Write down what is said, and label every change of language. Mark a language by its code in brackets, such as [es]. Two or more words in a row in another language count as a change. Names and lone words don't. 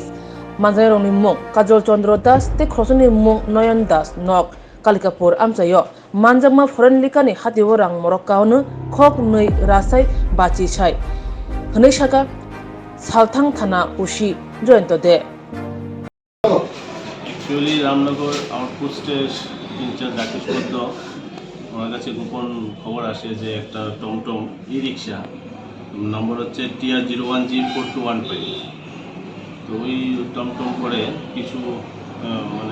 [trp] Manjai rongni mung Kajol Chandra Das te khosoni mung Noyan Das nok Kalikapur amsayo manjangma foreign likani hatiwo rang morok kaunu khok nei rasai bachi chai hne shaka salthang thana ushi jointo de [bn] অ্যাকচুয়ালি রামনগর আউটপোস্টের ইনচার্জ রাকেশ বৈদ্য ওনার কাছে গোপন খবর আসে যে একটা টমটম ই রিক্সা নম্বর হচ্ছে TR01G4215 তো ওই টমটম করে কিছু মানে